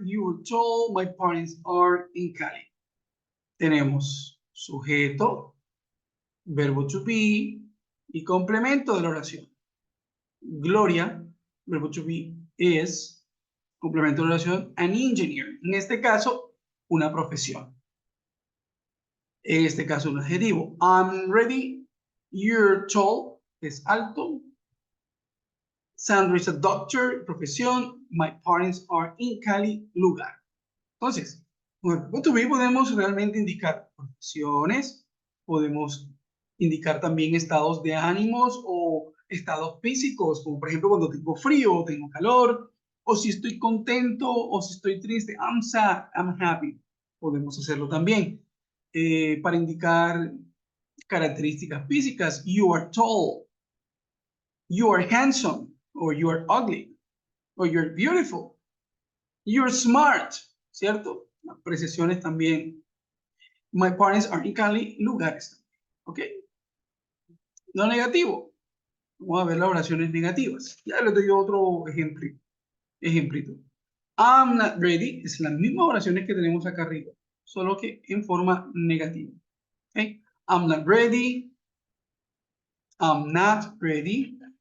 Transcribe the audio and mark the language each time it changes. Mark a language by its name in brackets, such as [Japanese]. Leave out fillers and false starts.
[English] You were told my parents are in Cali. [Spanish] Tenemos sujeto, verbo to be y complemento de la oración. Gloria, verbo to be is, complemento de oración, [English] an engineer. [Spanish] En este caso, una profesión. En este caso, un adjetivo. [English] I'm ready, you're tall, [Spanish] es alto. [English] Sandra is a doctor, profesión. My parents are in Cali, lugar. [Spanish] Entonces, con el verbo to be podemos realmente indicar profesiones, podemos indicar también estados de ánimos o estados físicos, como por ejemplo cuando tengo frío o tengo calor, o si estoy contento o si estoy triste. [English] I'm sad, I'm happy. [Spanish] Podemos hacerlo también. Para indicar características físicas, [English] you are tall, you are handsome, or you are ugly, or you're beautiful, you're smart, ¿cierto? [Spanish] Las precisiones también. [English] My parents are in Cali, lugares. [Spanish] ¿Ok? No negativo. Vamos a ver las oraciones negativas. Ya les doy otro ejemplito. [English] I'm not ready. [Spanish] Es las mismas oraciones que tenemos acá arriba, solo que en forma negativa. [English] ¿Ok? I'm not ready. I'm not ready.